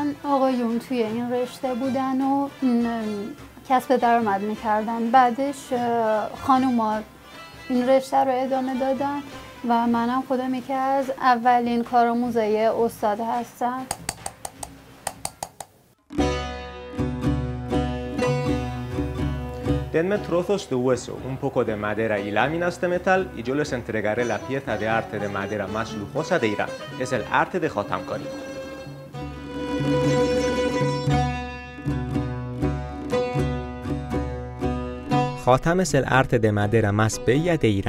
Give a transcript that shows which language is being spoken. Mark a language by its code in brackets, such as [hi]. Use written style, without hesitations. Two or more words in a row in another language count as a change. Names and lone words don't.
[fa] آقایون توی این رشته بودن و کسب درآمد میکردن. بعدش خانوما این رشته رو ادامه دادن و منم خودم یکی از اولین کارآموزای استاد هستم. [es] Denme trozos de hueso, un poco de madera y láminas de metal y yo les entregaré la pieza de arte de madera más lujosa de Irán. Es el arte de Khatamkari. Khatam es el arte de madera más bella de Irán.